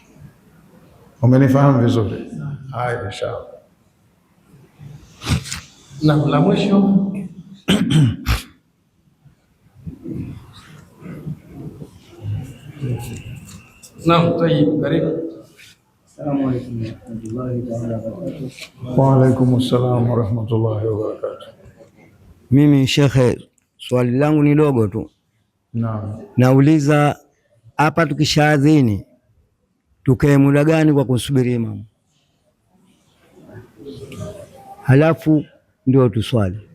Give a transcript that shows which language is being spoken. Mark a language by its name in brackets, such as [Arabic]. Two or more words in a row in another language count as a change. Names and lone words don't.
[Swahili] Umenifahamu vizuri? Haya, inshallah. Na la mwisho [Arabic] نعم، طيب, [Swahili] karibu. [Arabic] السلام عليكم ورحمة الله وبركاته. وعليكم السلام ورحمة الله وبركاته. [Swahili] Mimi shekhe, swali langu ni dogo tu. Naam. Nauliza, hapa tukishaadhini tukae muda gani kwa kusubiri imamu? Halafu ndio tuswali.